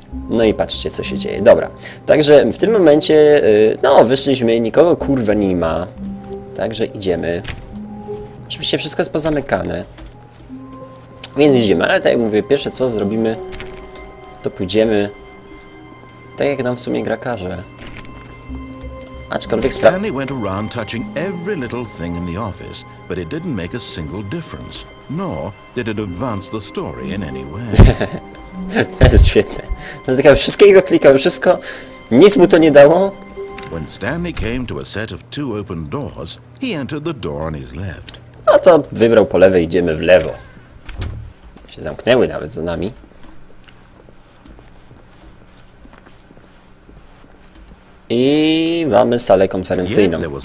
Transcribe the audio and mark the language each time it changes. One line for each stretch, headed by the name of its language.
Polish: No i patrzcie, co się dzieje. Dobra. Także w tym momencie, no, wyszliśmy, nikogo kurwa nie ma. Także idziemy. Oczywiście wszystko jest pozamykane. Więc idziemy, ale tak jak mówię, pierwsze co zrobimy, to pójdziemy tak jak nam w sumie gra każe. Aczkolwiek
English: Stanley went around touching every little thing in the office, but it didn't make a single difference, nor did it advance the story in any way.
Polish: To jest świetne. Wszystkiego klikał, wszystko, nic mu to nie dało.
English: When Stanley came to a set of 2 open doors, he entered the door on his left.
Polish: No to wybrał po lewej, idziemy w lewo. Się zamknęły nawet za nami. I mamy salę konferencyjną.